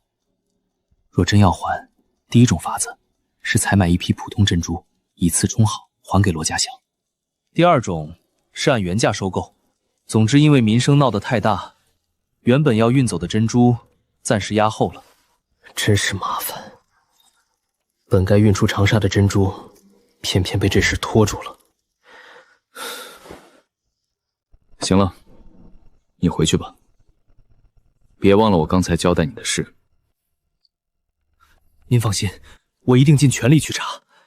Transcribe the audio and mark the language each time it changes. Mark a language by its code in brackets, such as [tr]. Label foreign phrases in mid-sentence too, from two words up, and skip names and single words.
[zh] 若真要還，第一種法子是採買一批普通珍珠，以次充好，還給羅家祥。第二種是按原價收購。總之，因為民生鬧得太大，原本要運走的珍珠暫時押後了。真是麻煩，本該運出長沙的珍珠，偏偏被這事拖住了。行了，你回去吧，別忘了我剛才交代你的事。您放心，我一定尽全力去查。